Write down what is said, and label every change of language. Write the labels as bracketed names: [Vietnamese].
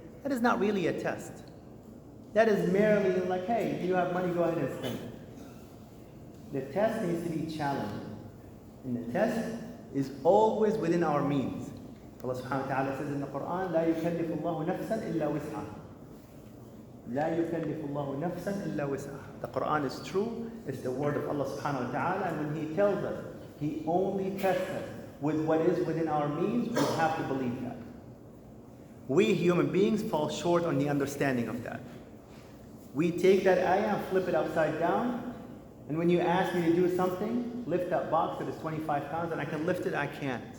[English] That is not really a test. That is merely like, hey, do you have money? Go ahead and spend it. The test needs to be challenging. And the test is always within our means. Allah subhanahu wa ta'ala says in the Quran, [Arabic] لا يكلف الله نفسا إلا وسعها. لا يكلف الله نفسا إلا وسعها. [English] The Quran is true. It's the word of Allah subhanahu wa ta'ala. And when He tells us, He only tests us with what is within our means, we have to believe that. We human beings fall short on the understanding of that. We take that ayah and flip it upside down, and when you ask me to do something, lift that box that is 25 pounds, and I can lift it, I can't.